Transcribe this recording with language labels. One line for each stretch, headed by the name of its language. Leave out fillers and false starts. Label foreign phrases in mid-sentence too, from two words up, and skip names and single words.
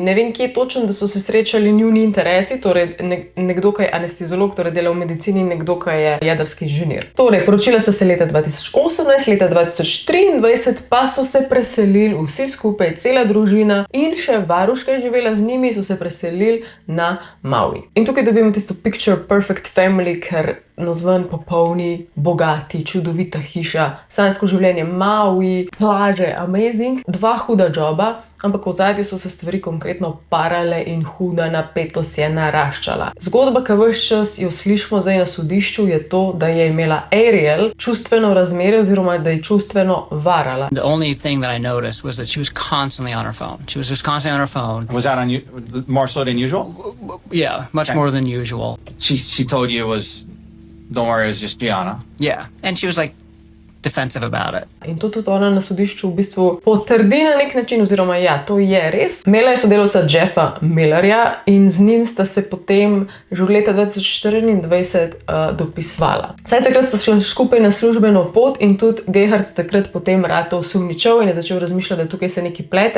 Slovenian: Ne vem, kje točno, da so se srečali njuni interesi, torej nekdo, ki je anesteziolog, torej dela v medicini, in nekdo, ki je jedrski inženir. Torej, poročila sta se leta 2018, leta 2023 pa so se preselili vsi skupaj, cela družina in še varuška je živela z njimi, so se preselili na Maui. In tukaj dobimo tisto
English: picture perfect family,
Slovenian: ker navzven popolni, bogati, čudovita hiša, sanjsko življenje, Maui, plaže, amazing, 2 huda joba, ampak v ozadju so se stvari konkretno parale in huda napetost je naraščala. Zgodba, ki ves čas jo slišimo zdaj na sodišču, je to, da je imela Ariel čustveno razmerje oziroma da je čustveno varala.
English: The only thing that I noticed was that she was constantly on her phone. She was just constantly on her phone. Was that more so than usual? Yeah, much more than usual. She told you it was, don't worry, it was just Gianna. Yeah, and she was like defensive about it.
Slovenian: In to tudi ona na sodišču v bistvu potrdi na nek način, oziroma ja, to je res. Imela je sodelavca Jeffa Millerja in z njim sta se potem že v leta 2024 dopisvala. Saj takrat sta šla skupaj na službeno pot in tudi Gerhard takrat potem ratal sumničav in je začel razmišljati, da tukaj se nekaj plete.